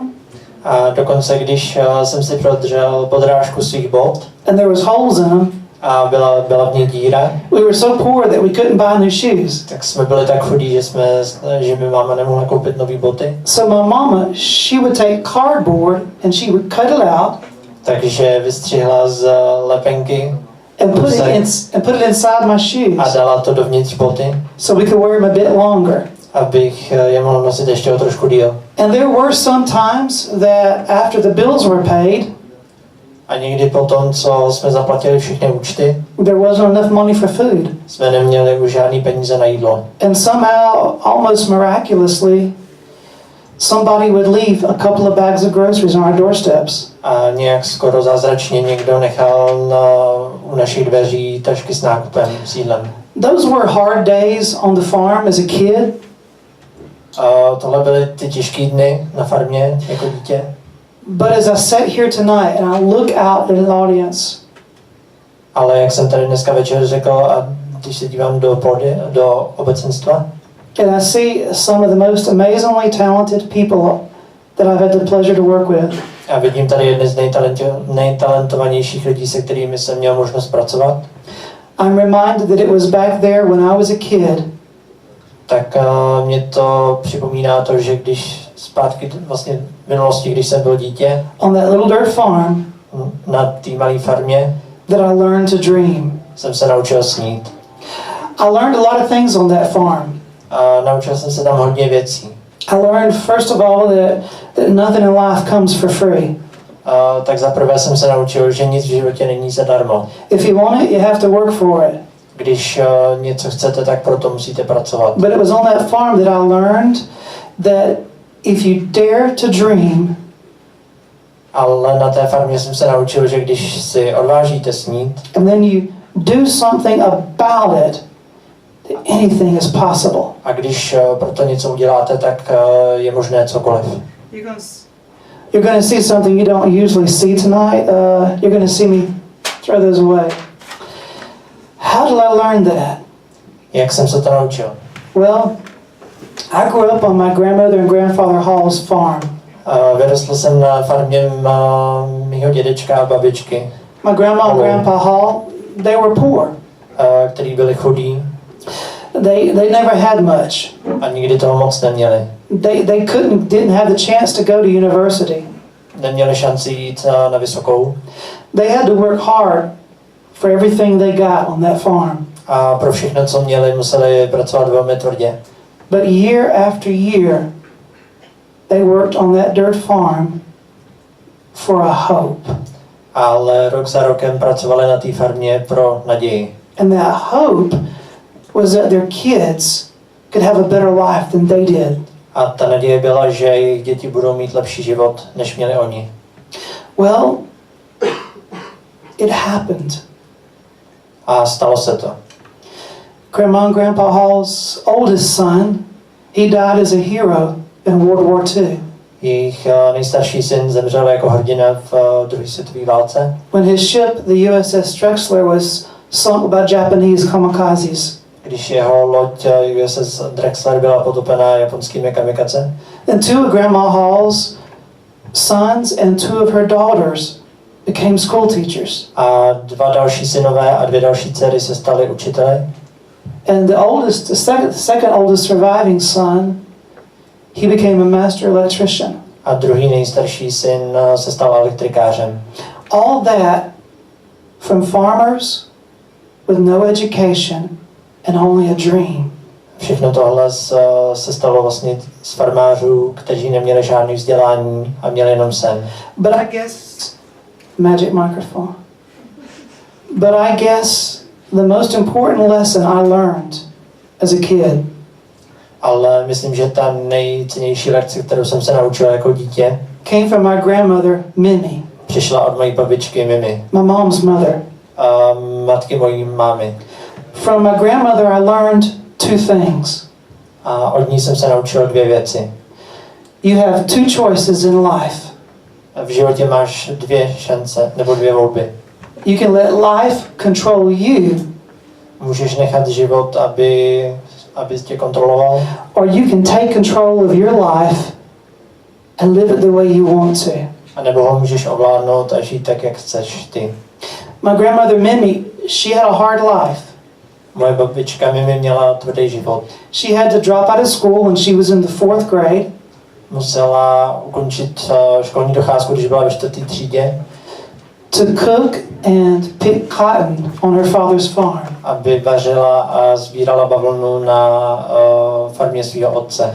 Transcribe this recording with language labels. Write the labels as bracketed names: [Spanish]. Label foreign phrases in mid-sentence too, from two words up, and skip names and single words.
[Czech] A dokonce, když jsem si prodřel podrážku svých bot [English] and there was holes in them, [Czech] a byla v ní díra, [English] we were so poor that we couldn't buy new shoes. [Czech] tak jsme byli tak chudí, že mi máma nemohla koupit nové boty. [English] So my mama, she would take cardboard and she would cut it out [Czech] Takže vystřihla z lepenky [English] and put it inside my [Czech] a [English] shoes [Czech] dala to dovnitř boty, [English] so we could wear them a bit longer. [Czech] abych je mohl nosit ještě o trošku díl. [English] And there were some times that after the bills were paid, [Czech] A někdy potom, co jsme zaplatili všechny účty, [English] there wasn't enough money for food. [Czech] jsme neměli už žádný peníze na jídlo. [English] And somehow, almost miraculously, somebody would leave a couple of bags of groceries on our doorsteps. [Czech] A nějak skoro zázračně někdo nechal u našich dveří tašky s nákupem, s jídlem. [English] Those were hard days on the farm as a kid. [Czech] Tohle byly ty těžké dny na farmě jako dítě. [English] But as I sat here tonight and I look out at an audience, [Czech] Ale jak jsem tady dneska večer řekl, a když se dívám do obecenstva, [English] and I see some of the most amazingly talented people that I've had the pleasure to work with, [Czech] a vidím tady jedny z nejtalentovanějších lidí, se kterými jsem měl možnost pracovat, [English] I'm reminded that it was back there when I was a kid [Czech] tak mě to připomíná to, že když zpátky vlastně v minulosti, když jsem byl dítě, [English] on that little dirt farm, [Czech] na té malé farmě, [English] that I learned to dream. [Czech] jsem se naučil snít. [English] I learned a lot of things on that farm. [Czech] A naučil jsem se tam hodně věcí. [English] I learned, first of all, that nothing in life comes for free. [Czech] Tak zaprvé jsem se naučil, že nic v životě není zadarmo. [English] If you want it, you have to work for it. [Czech] Když něco chcete, tak proto musíte pracovat. [English] But it was on that farm that I learned that if you dare to dream, [Czech] Ale na té farmě jsem se naučil, že když si odvážíte snít [English] and then you do something about it, that anything is possible. [Czech] a když proto něco uděláte, tak je možné cokoliv. [English] You're going to see something you don't usually see tonight. You're going to see me throw those away. How did I learn that? [Czech] Jak jsem se to naučil? [English] Well, I grew up on my grandmother and grandfather Hall's farm. [Czech] Vyrostl jsem na farmě mýho dědečka a babičky, [English] My grandma and grandpa Hall, they were poor. [Czech] který byli chudí [English] They never had much. [Czech] a nikdy toho moc neměli. [English] They didn't have the chance to go to university. [Czech] Neměli šanci jít na vysokou [English] They had to work hard for everything they got on that farm. [Czech] a pro všechno, co měli, museli pracovat velmi tvrdě. [English] But year after year, they worked on that dirt farm for a hope. [Czech] Ale rok za rokem pracovali na té farmě pro naději. [English] And that hope was that their kids could have a better life than they did. [Czech] A ta naděje byla, že jejich děti budou mít lepší život, než měli oni. [English] Well, it happened. [Czech] A stalo se to. [English] Grandma and Grandpa Hall's oldest son, he died as a hero in World War II. [Czech] Jejich nejstarší syn zemřel jako hrdina v druhé světové válce, [English] When his ship, the USS Drexler, was sunk by Japanese kamikazes. [Czech] když jeho loď USS Drexler byla potopena japonskými kamikaze. [English] And two of Grandma Hall's sons and two of her daughters became school teachers. [Czech] A dva další synové a dvě další dcery se staly učiteli. [English] And the second oldest surviving son, he became a master electrician. [Czech] A druhý nejstarší syn se stal elektrikářem. [English] All that from farmers with no education and only a dream. [Czech] Všechno tohle se stalo vlastně z farmářů, kteří neměli žádné vzdělání a měli jenom sen. [English] But I guess, magic microphone. But I guess the most important lesson I learned as a kid [Czech] Ale myslím, že ta nejcennější lekce, kterou jsem se naučil jako dítě, [English] came from my grandmother, Mimi, [Czech] přišla od mojí babičky Mimi, [English] my mom's mother. [Czech] matky mojí mámy. [English] From my grandmother, I learned two things. [Czech] A od ní jsem se naučil dvě věci. [English] You have two choices in life. [Czech] V životě máš dvě šance, nebo dvě volby. [English] You can let life control you, [Czech] Můžeš nechat život, aby tě kontroloval, [English] or you can take control of your life and live it the way you want to. [Czech] anebo ho můžeš ovládnout a žít tak, jak chceš ty. [English] My grandmother Mimi, she had a hard life. [Czech] Moje babička Mimi měla tvrdý život. [English] She had to drop out of school when she was in the 4th grade. [Czech] Musela ukončit školní docházku, když byla ve 4. třídě, [English] to cook and pick cotton on her father's farm. [Czech] aby vařila a sbírala bavlnu na farmě svého otce.